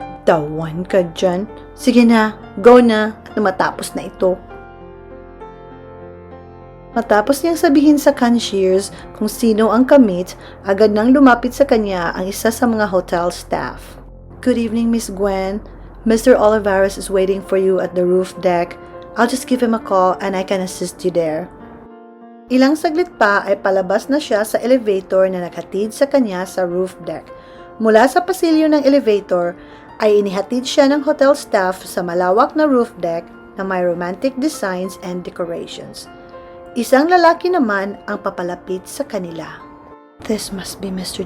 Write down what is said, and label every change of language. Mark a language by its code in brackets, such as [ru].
[en] The one [tl] ka dyan? Sige na, go na, at matapos na ito. Matapos niyang sabihin sa concierge kung sino ang kamit, agad nang lumapit sa kanya ang isa sa mga hotel staff. [en] Good evening, Miss Gwen. Mr. Olivares is waiting for you at the roof deck. I'll just give him a call and I can assist you there. [tl] Ilang saglit pa ay palabas na siya sa elevator na naghatid sa kanya sa roof deck. Mula sa pasilyo ng elevator ay inihatid siya ng hotel staff sa malawak na roof deck na may [en] romantic designs and decorations. [tl] Isang lalaki naman ang papalapit sa kanila. [en] This must be Mr.